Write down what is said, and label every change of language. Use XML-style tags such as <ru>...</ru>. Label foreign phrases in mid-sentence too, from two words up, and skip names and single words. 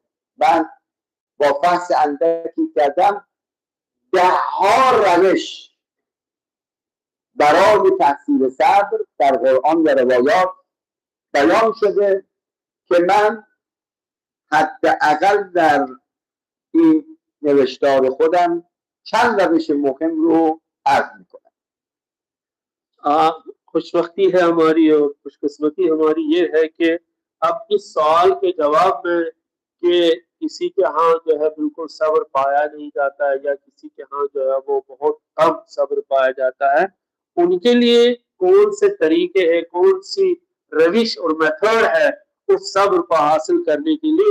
<fa>من با فحص اندکی کردم 10 روش برای تحصیل صبر در قرآن و روایات بیان شده که من حداقل در این نوشتار خودم چند روش مهم رو عرض میکنم.</fa> <ur>خوشبختی ہے ہماری اور خوشقسمتی ہماری یہ ہے کہ اب اس سوال کے جواب میں کہ کسی کے یہاں جو ہے بالکل صبر پایا نہیں جاتا ہے یا کسی کے یہاں جو ہے وہ بہت کم صبر پایا جاتا ہے، ان کے لیے کون سے طریقے ہیں، کون سی روش اور میتھڈ ہے اس صبر کو حاصل کرنے کے لیے.</ur>